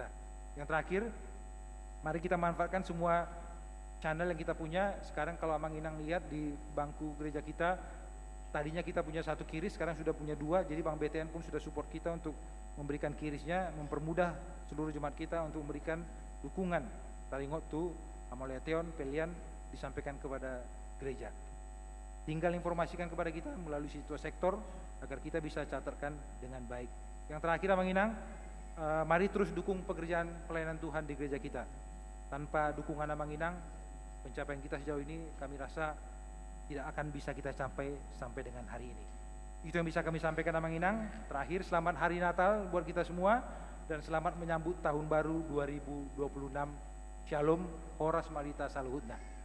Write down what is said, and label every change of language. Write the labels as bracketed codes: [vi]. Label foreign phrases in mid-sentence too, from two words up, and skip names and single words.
[id] Yang terakhir, mari kita manfaatkan semua channel yang kita punya. Sekarang kalau Amanginang lihat di bangku gereja kita, tadinya kita punya 1 kiris, sekarang sudah punya 2. Jadi Bank BTN pun sudah support kita untuk memberikan kirisnya, mempermudah seluruh jemaat kita untuk memberikan dukungan. [bbc] Taringot tu Amoliateon pelian [id] disampaikan kepada gereja. Tinggal informasikan kepada kita melalui situs sektor agar kita bisa catatkan dengan baik. Yang terakhir Amanginang, mari terus dukung pekerjaan pelayanan Tuhan di gereja kita. Tanpa dukungan Amanginang, pencapaian kita sejauh ini kami rasa tidak akan bisa kita capai sampai dengan hari ini. Itu yang bisa kami sampaikan Amanginang. Terakhir, selamat hari Natal buat kita semua dan selamat menyambut tahun baru 2026. [bbc] Shalom, Horas Malita Saluhutna.